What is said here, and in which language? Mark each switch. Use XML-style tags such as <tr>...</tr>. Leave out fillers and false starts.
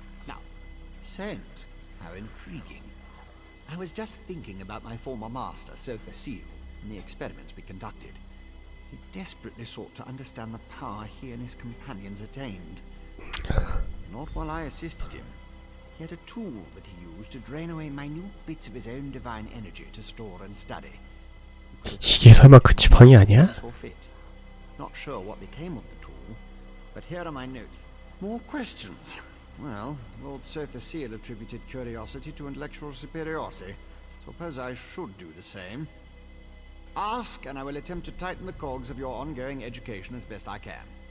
<en>Now, scent. How intriguing. I was just thinking about my former master, Sother Seal, and the experiments we conducted. He desperately sought to understand the power he and his companions attained. Not while I assisted him. He had a tool that he used to drain away minute bits of his own divine energy to store and study.</en> <ko>이게 설마 그 지팡이 아니야?</ko> <en>Not sure what became of the tool, but here are my notes. More questions. Well, Lord Sother Seal attributed curiosity to intellectual superiority. Suppose I should do the same. Ask, and I will attempt to tighten the cogs of your ongoing education as best I can.</en>